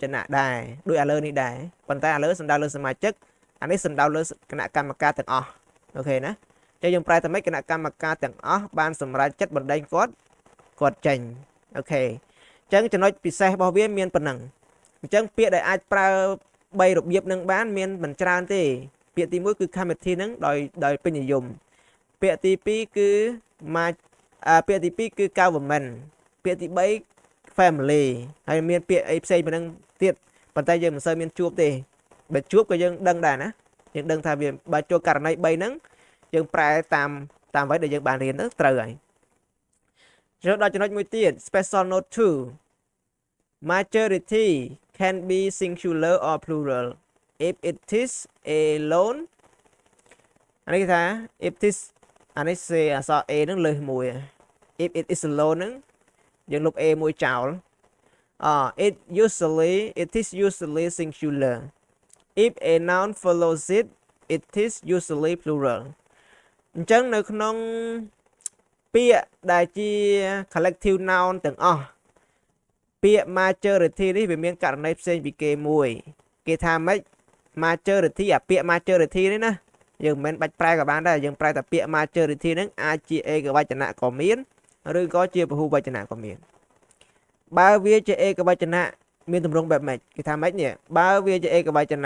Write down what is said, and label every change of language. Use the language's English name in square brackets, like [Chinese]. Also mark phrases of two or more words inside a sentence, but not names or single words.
[Khmer] នៈដែរដូចឥឡូវនេះដែរប៉ុន្តែឥឡូវសំដៅលើសមាជិកអានេះសំដៅលើគណៈកម្មការទាំងអស់អូខេណាអញ្ចឹងយើងប្រែថាម៉េចគណៈកម្មការទាំងអស់បានសម្រេចចិត្តបណ្ដេញគាត់ចេញអូខេអញ្ចឹងចំណុចពិសេសរបស់វាមានប៉ុណ្ណឹងអញ្ចឹងពាក្យដែលអាចប្រើ3របៀបនឹងបានមានមិនច្រើនទេពាក្យទី1គឺ committee ហ្នឹងដោយពេញនិយមពាក្យទី2គឺពាក្យទី2គឺ government ពាក្យទី 3 family ហើយមានពាក្យអីផ្សេងពីហ្នឹងទៀតប៉ុន្តែយើងមិនសូវមានជួបទេបើជួបក៏យើងដឹងដែរណាយើងដឹងថាវាបើចូលករណី3ហ្នឹងយើងប្រែតាមអ្វីដែលយើងបានរៀនទៅត្រូវហើយចូលដល់ចំណុចមួយទៀត [English] special note 2 majority can be singular or plural if it is alone [Khmer] អានេះគេថា [English] if it is [Khmer] អានេះសេអក្សរ a ហ្នឹងលើសមួយ [English] if it is alone [Khmer] ហ្នឹងយើងលុប a មួយចោល [English] it is usually singular if a noun follows it it is usually plural [Khmer] អញ្ចឹងនៅក្នុង ពាក្យដែលជា [English] collective noun [Khmer] ទាំងអស់ពាក្យ majority នេះវាមានករណីផ្សេងពីគេមួយគេថាម៉េច majority អាពាក្យ majority នេះណាយើងមិនបាច់ប្រែក៏បានដែរយើងប្រែតែពាក្យ majority ហ្នឹងអាចជាឯកវចនៈក៏មានឬក៏ជាពហុវចនៈក៏មានបើវាជាឯកវចនៈមានទម្រង់បែបម៉េចគេថាម៉េចនេះបើវាជាឯកវចនៈ